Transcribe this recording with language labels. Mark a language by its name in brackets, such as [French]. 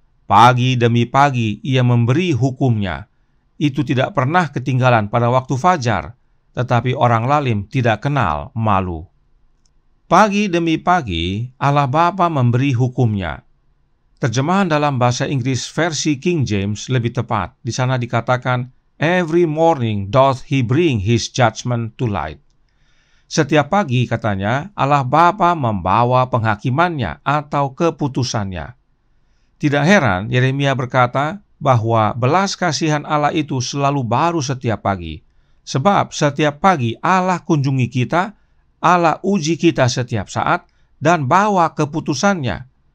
[Indonesian] Pagi demi pagi Ia memberi hukumnya. Itu tidak pernah ketinggalan pada waktu fajar, tetapi orang lalim tidak kenal malu. Pagi demi pagi Allah Bapa memberi hukumnya. Terjemahan dalam bahasa Inggris versi King James lebih tepat. Di sana dikatakan, [English] every morning doth He bring His judgment to light. [Indonesian] Setiap pagi, katanya, Allah Bapa membawa penghakimannya atau keputusannya. Tidak heran Yeremia berkata bahwa belas kasihan Allah itu selalu baru setiap pagi. Sebab setiap pagi Allah kunjungi kita, Allah uji kita setiap saat, dan bawa keputusannya.